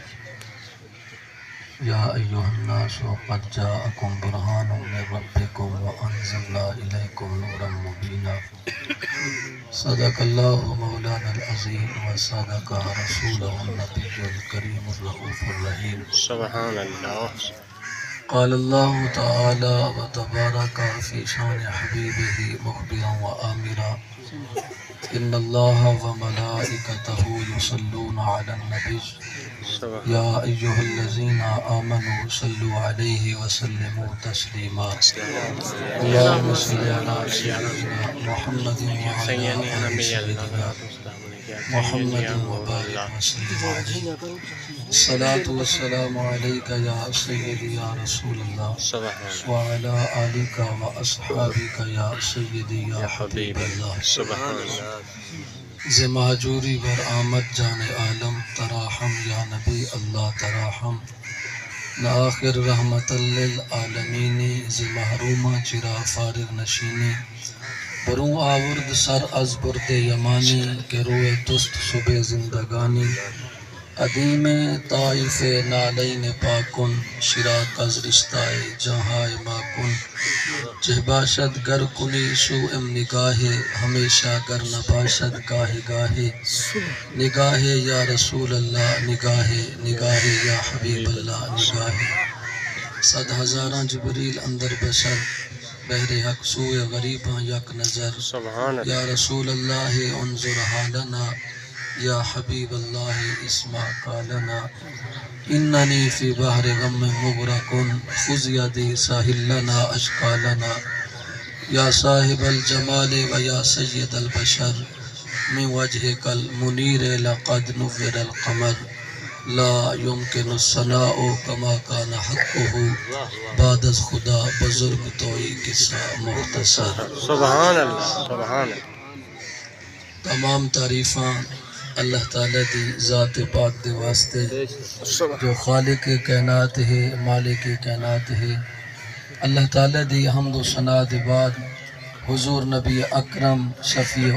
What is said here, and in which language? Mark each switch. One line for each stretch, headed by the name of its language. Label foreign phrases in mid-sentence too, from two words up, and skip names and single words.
Arabic: یا ایہا الناس قد جاءکم برہان من ربکم وانزلنا الیکم نورا مبینا صدق اللہ مولانا العظیم وصدق رسولہ النبی الکریم الرؤوف الرحیم سبحان اللہ. قال اللہ تعالی وتبارک فی شان حبیبہ مخبرا وآمرا ان اللہ وملائکتہ یصلون علی النبی یا ایہا الذین آمنوا صلوا علیہ وسلموا تسلیما اللہم صل علی سیدنا محمد وعلی آل سیدنا محمد وبارک وسلم علیہ الصلاة والسلام علیک یا سیدی یا رسول اللہ وعلی آلک واصحابک یا سیدی یا حبیب اللہ سبحان اللہ.
Persian: ز مہجوری بر آمد جان عالم تراحم
Arabic: یا نبی اللہ
Persian: تراحم نآخر
Arabic: رحمت للعالمین
Persian: ز محرومہ چرا فارغ نشینی بروں آورد سر از برد یمانی کہ روئے تست صبح زندگانی عدیم طائف نالین پاکن شراک از رشتہ جہائے ماکن چہ باشد گر کنی سوئم نگاہ ہمیشہ گر نباشد گاہ گاہ نگاہ
Arabic: یا رسول اللہ
Persian: نگاہ
Arabic: یا حبیب اللہ
Persian: نگاہ صد ہزاراں جبریل اندر بشر بہر حق سوئے غریباں یک نظر
Arabic: سبحان اللہ. یا رسول اللہ انظر حالنا یا حبیب اللہ اسمع قالنا اننی فی بحر غم مغرقن خذ یدی ساحل لنا اشکالنا یا صاحب الجمال و یا سید البشر من وجہک المنیر لقد نور القمر لا يمكن الثناء كما كان حقه
Persian: بعد از خدا بزرگ توئی قصہ مختصر.
Arabic: سبحان اللہ. سبحان اللہ.
Punjabi: تمام تعریفاں اللہ تعالیٰ دی ذات پاک دے واسطے جو خالق کائنات ہے مالک کائنات ہے. اللہ تعالیٰ دی حمد و ثنا دے بعد حضور نبی اکرم شفیع